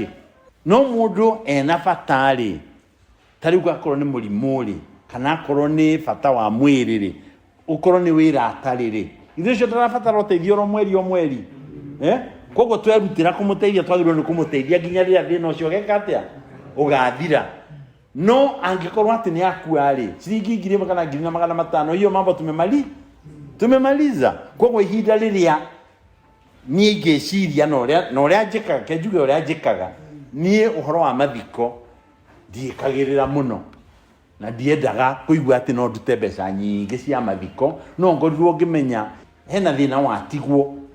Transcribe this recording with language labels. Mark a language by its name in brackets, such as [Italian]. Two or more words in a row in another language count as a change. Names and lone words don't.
[Kikuyu] No mũndũ ena bata-rĩ, ta rĩu akorwo nĩ mũrimũ-rĩ, kana akorwo nĩ bata wa mwĩrĩ-rĩ, ũkorwo nĩ wĩra atarĩ-rĩ, ithuĩ ũcio ndarabatara ũteithio o mweri. Koguo twerutĩra kũmũteithia, twagĩrĩirwo nĩ kũmũteithia nginya rĩrĩa thĩna ũcio ũgeka atĩa? Ũgathira. No angĩkorwo atĩ nĩ akua-rĩ, ciringi 1,000 kana 1,500, [Swahili] hiyo mambo tumemali. tumemaliza. [Kikuyu] Kwa ihinda riria nie ngeciria no ria njikaga kenjuge uria njikaga nie uhoro wa mathiko ndiikagirira muno na ndiendaga kuigua ati no ndute mbeca nyingi cia mathiko, no ngorirwo ngimenya hena thina watigwo